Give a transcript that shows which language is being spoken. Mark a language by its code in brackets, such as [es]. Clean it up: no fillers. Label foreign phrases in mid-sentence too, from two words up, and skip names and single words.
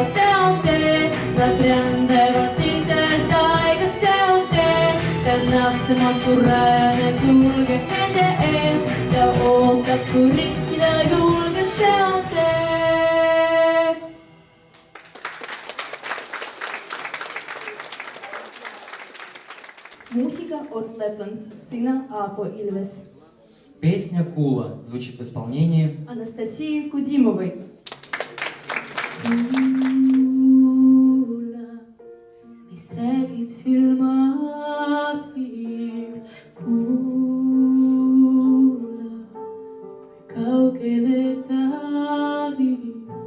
[et] see on tee, nad rändevad sisest aega, see on tee, ta nähtamatu rajana julgeb nende ees, ta ootab, kui riskida julgeb, see on tee. Muusika Ott Lepland, sõna Aapo Ilves. [ru] песня «Кула» звучит в исполнении Анастасии Кудимовой. [et] Kuula, mis räägib silmapiir. Kuula, kaugele ta viib.